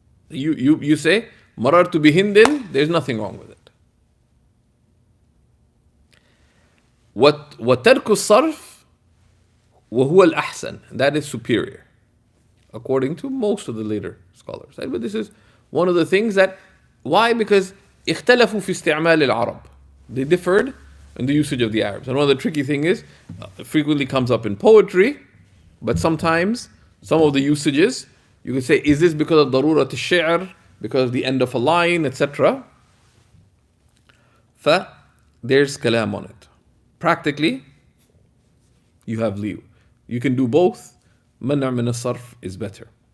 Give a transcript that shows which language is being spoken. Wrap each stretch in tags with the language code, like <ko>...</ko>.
<en>You say,</en> <ar>مررت بهند,</ar> <en>there's nothing wrong with it.</en> <ar>وترك الصرف وهو الأحسن,</ar> <en>that is superior, according to most of the later scholars. Right? But this is one of the things that, why? Because</en> <ar>اختلفوا في استعمال العرب.</ar> <en>They differed in the usage of the Arabs. And one of the tricky things is, it frequently comes up in poetry, but sometimes some of the usages, you could say, is this because of</en> <ar>ضرورة الشعر,</ar> <en>because of the end of a line, etc. There's kalam on it. Practically, you have leave. You can do both.</en> <ar>منع من الصرف</ar> <en>is better.</en>